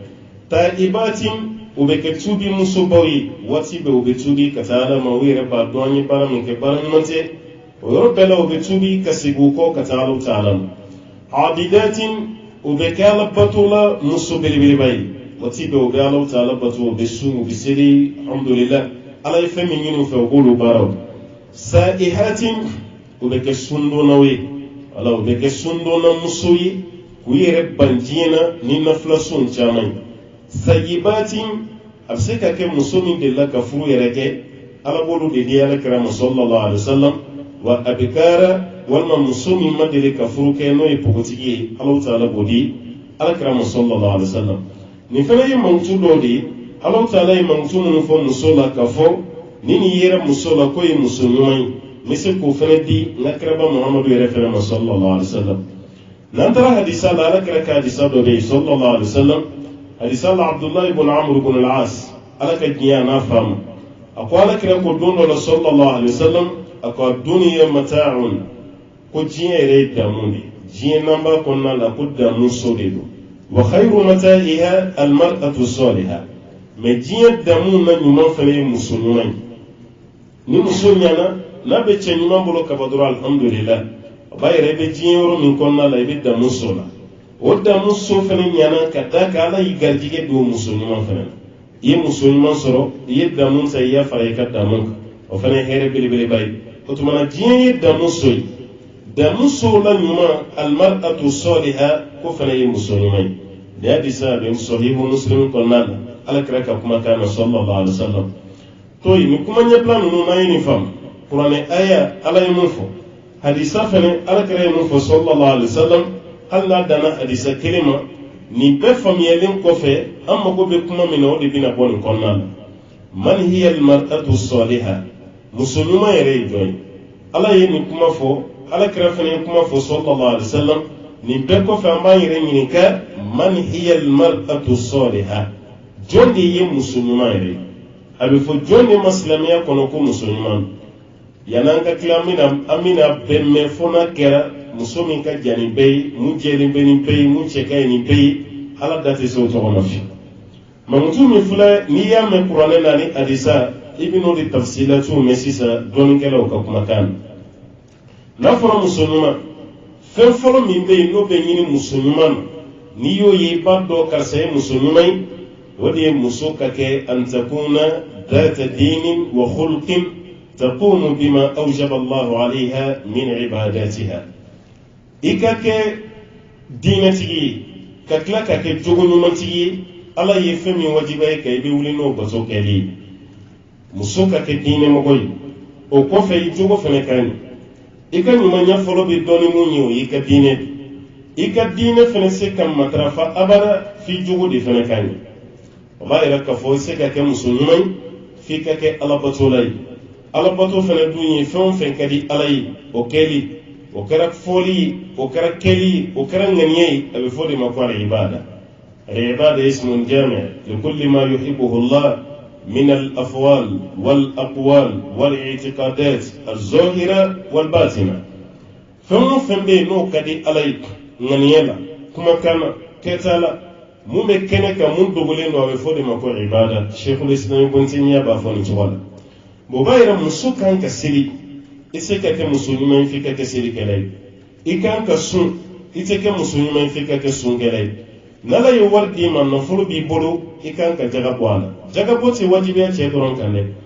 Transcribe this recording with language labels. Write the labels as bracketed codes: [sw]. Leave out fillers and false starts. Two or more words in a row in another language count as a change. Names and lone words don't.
[bm] taibatin o bɛ kɛ tuubi musobaw ye waati bɛɛ o bɛ tuubi ka taa ala ma o yɛrɛ b'a dɔn an ye baara min kɛ baara ɲuman tɛ o yɔrɔ bɛɛ la o bɛ tuubi ka segin o kɔ ka taa ala ta ala ma abidatin o bɛ kɛ ala bato la muso belebeleba ye waati bɛɛ o bɛ ala ta ala bato o bɛ sun o bɛ seli alhamdulillah ala ye fɛn min ɲini u fɛ o k'olu baaraw sa'ihatin o bɛ kɛ sundonnaw ye wala o bɛ kɛ sundonna muso ye k'u yɛrɛ ban diɲɛ na ni nafilasun caman ye sayibatin a bɛ se ka kɛ muso min delila ka furu yɛrɛ kɛ ala b'olu de di alakira [ar] صلى الله عليه وسلم و [bm] abikara walima muso min ma deli ka furu kɛ n'o ye pogotigi ye ala ta'ala b'o di alakira [ar] صلى الله عليه وسلم [bm] nin fana ye mankutu dɔw de ye ala ta'ala ye mankutu minnu fɔ muso la ka fɔ ni nin yera muso la ko ye muso ɲuman ye n bɛ se k'o fana di n ka kiraba muhamadu yɛrɛ fana ma [ar] صلى الله عليه وسلم [bm] n'an taara hadisa la alakira ka hadisa dɔ bɛ yen [ar] صلى الله عليه وسلم [bm] hadisa la abdullahi ibn amr ibn al-as ala ka diɲɛ n'a faamu a ko alakira ko don dɔ la sallallahu alaihi wasallam a ko [ar] الدنيا متاع [bm] ko diɲɛ yɛrɛ ye damu de diɲɛ n'an b'a kɔnɔna la ko damu so de don [ar] وخير متاعها المرأة الصالحة [bm] mais diɲɛ damu na ɲuman fana ye muso ɲuman ye ni muso ɲana n'a bɛ cɛ ɲuman bolo kaba dɔrɔn alhamdulillah a b'a yɛrɛ i bɛ diɲɛ yɔrɔ min kɔnɔna la i bɛ damu so la o damu so fana ɲana ka da kan ala y'i garijɛgɛ don muso ɲuman fana na i ye muso ɲuman sɔrɔ i ye damu ta i y'a fara i ka damu kan o fana ye hɛrɛ belebeleba ye o tuma na diɲɛ ye damu so ye damu so la ɲuman [ar] المرأة الصالحة [bm] ko fana ye muso ɲuman ye ni hadisa bɛ sahihu muslim kɔnɔna la alakira ka kumakan na [ar] صلى الله عليه وسلم [bm] to yi ni kuma ɲɛbila ninnu n'an ye nin faamu kuranɛ aya ala ye mun fɔ hadisa fana alakira ye mun fɔ [ar] صلى الله عليه وسلم [bm] hali n'a danna hadisa kelen ma nin bɛɛ faamuyalen kɔfɛ an mago bɛ kuma min na o de bɛna bɔ nin kɔnɔna la [ar] من هي المرأة الصالحة [bm] muso ɲuman yɛrɛ ye jɔn ye ala ye nin kuma fɔ alakira fana ye kuma fɔ [ar] صلى الله عليه وسلم [bm] nin bɛɛ kɔfɛ an b'an yɛrɛ ɲininka [ar] من هي المرأة الصالحة [bm] jɔn de ye muso ɲuman yɛrɛ ye a bɛ fɔ jɔn de ma silamɛya kɔnɔ ko muso ɲuman yan'an ka tila an bɛna bɛn mɛn fo n'a kɛra muso min ka jan nin bɛɛ ye mun jɛlen bɛ nin bɛɛ ye mun cɛ ka ɲi nin bɛɛ ye ala da tɛ se o tɔgɔ ma fiyewu mankutu min filɛ n'i y'a mɛn kuranɛ na ni hadisa i bɛ n'o de tafsilatiw mɛn sisan dɔɔninkɛlaw ka kumakan na n'a fɔra muso ɲuman fɛn fɔlɔ min bɛ yen n'o bɛ ɲini muso ɲuman na n'i y'o ye i b'a dɔn karisa ye muso ɲuman ye o de ye muso ka kɛ [ar] أن تكون ذات دين وخلق تقوم بما أوجب الله عليها من عبادتها [bm] i ka kɛ diinɛtigi ye ka tila ka kɛ jogo ɲumantigi ye ala ye fɛn min wajiba ye ka i bɛ wuli n'o bato kɛli ye muso ka kɛ diinɛmɔgɔ ye o kɔfɛ i jogo fana ka ɲi i ka ɲumanya fɔlɔ bɛ dɔn ni mun ye o y'i ka diinɛ i ka diinɛ fana se ka matarafa abada f'i jogo de fana ka ɲi o b'a yɛrɛ k'a fɔ i se ka kɛ muso ɲuman ye f'i ka kɛ alabatola ye alabato fana dun ye fɛn o fɛn ka di ala ye o kɛli o kɛra fɔli ye o kɛra kɛli ye o kɛra ŋaniya ye a bɛ fɔ de ma ko [ar] العبادة العبادة اسم جامع لكل ما يحبه الله من الأفعال والأقوال والاعتقادات الظاهرة والباطنة [bm] fɛn o fɛn bɛ yen n'o ka di ala ye ŋaniya la kumakan na kɛta la mun bɛ kɛnɛ kan mun dogolen don a bɛ fɔ de ma ko ibada Sheikhul Islam Ibn Taymiyyah b'a fɔ nin cogo la o b'a yɛrɛ muso kan ka seli i se ka kɛ muso ɲuman f'i ka kɛ selikɛla ye i kan ka sun i tɛ kɛ muso ɲuman f'i ka kɛ sunkɛla ye n'ala ye wari d'i ma nafolo b'i bolo i kan ka jaga bɔ a la jaga bɔ tɛ wajibiya cɛ dɔrɔn kan dɛ